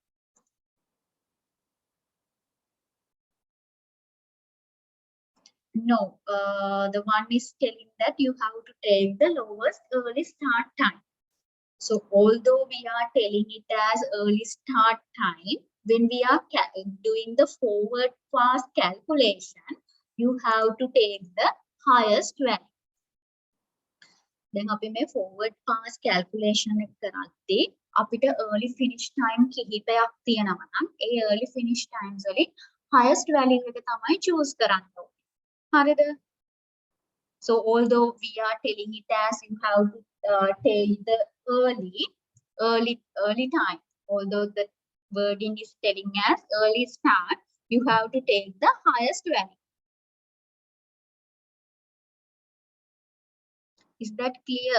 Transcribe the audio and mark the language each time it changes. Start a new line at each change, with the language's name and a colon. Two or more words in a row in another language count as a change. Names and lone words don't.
English: No, the one is telling that you have to take the lowest early start time. So although we are telling it as early start time, when we are doing the forward pass calculation, you have to take the highest value.
Sinhala: Then අපි මේ
English: forward pass calculation
Sinhala: එක කරද්දී අපිට
English: early finish time
Sinhala: කිහිපයක් තියෙනවා නම් ඒ
English: early finish times
Sinhala: වලින්
English: highest value
Sinhala: එක තමයි choose කරන්න ඕනේ. හරිද?
English: So although we are telling it as you have to take the early time, although the wording is telling as early start, you have to take the highest value. Is that clear?